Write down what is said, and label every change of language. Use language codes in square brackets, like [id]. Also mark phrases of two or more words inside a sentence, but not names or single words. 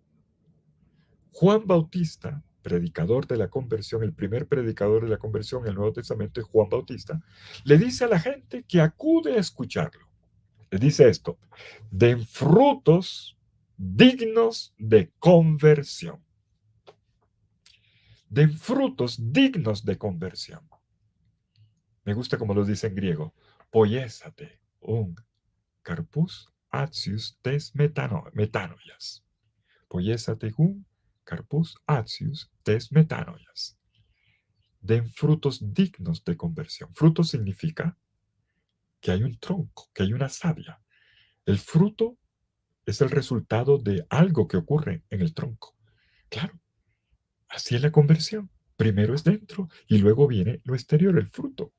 [es] Juan Bautista, predicador de la conversión, el primer predicador de la conversión en el Nuevo Testamento es Juan Bautista, le dice a la gente que acude a escucharlo. Le dice esto: den frutos dignos de conversión. Den frutos dignos de conversión. Me gusta como lo dice en griego. [el] Ποιήσατε οὖν καρποὺς ἀξίους τῆς μετανοίας. Ποιήσατε οὖν καρποὺς ἀξίους τῆς μετανοίας. [es] Den frutos dignos de conversión. Fruto significa que hay un tronco, que hay una savia. El fruto es el resultado de algo que ocurre en el tronco. Claro, así es la conversión. Primero es dentro y luego viene lo exterior, el fruto.